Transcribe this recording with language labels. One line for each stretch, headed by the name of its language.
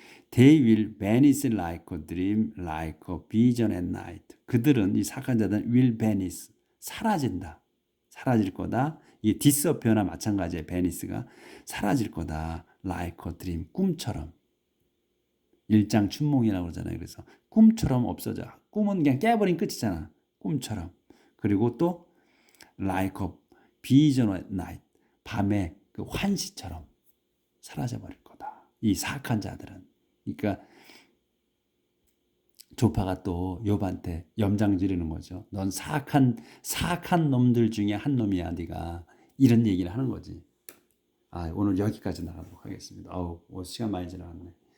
English: They will vanish like a dream, like a vision at night.
Korean: 그들은 이 사악한 자들은
English: will vanish
Korean: 사라질 거다. 이 disappear나 마찬가지의 vanish가 사라질 거다.
English: like a dream
Korean: 꿈처럼. 일장춘몽이라고 그러잖아요. 그래서 꿈처럼 없어져. 꿈은 그냥 깨버린 끝이잖아. 꿈처럼. 그리고 또
English: like a vision at night.
Korean: 밤에 그 환시처럼 사라져 버릴 거다. 이 사악한 자들은. 그러니까 조파가 또 욥한테 염장 지르는 거죠. 넌 사악한 놈들 중에 한 놈이야, 네가. 이런 얘기를 하는 거지. 오늘 여기까지 나가도록 하겠습니다. 시간 많이 지나갔네.